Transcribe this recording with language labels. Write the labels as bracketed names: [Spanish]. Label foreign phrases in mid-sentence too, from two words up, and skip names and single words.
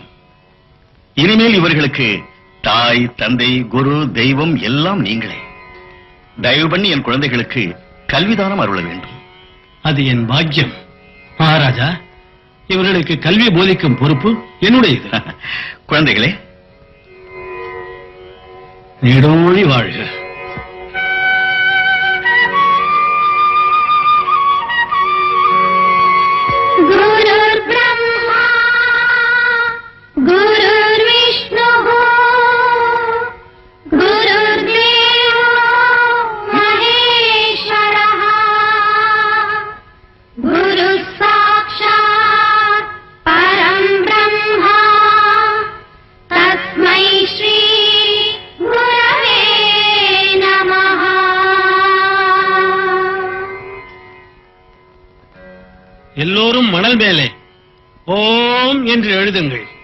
[Tamil] இனிமேல் இவர்களுக்கு தாய், தந்தை, குரு, தெய்வம் எல்லாம் நீங்களே. தயவு பண்ணி என் குழந்தைகளுக்கு கல்விதானம் அருள வேண்டும். அது என் பாக்கியம். மகாராஜா, இவர்களுக்கு கல்வி போதிக்கும் பொறுப்பு என்னுடையது. குழந்தைகளே, நெடோழி வாழ்க. [Sanskrit] गुरुर्ब्रह्मा गुरुर्विष्णुः गुरुर्देवो महेश्वरः गुरुः साक्षात् परं ब्रह्म तस्मै श्री गुरवे नमः. [Tamil] எல்லோரும் மணல் மேலே ஓம் என்று எழுதுங்கள்.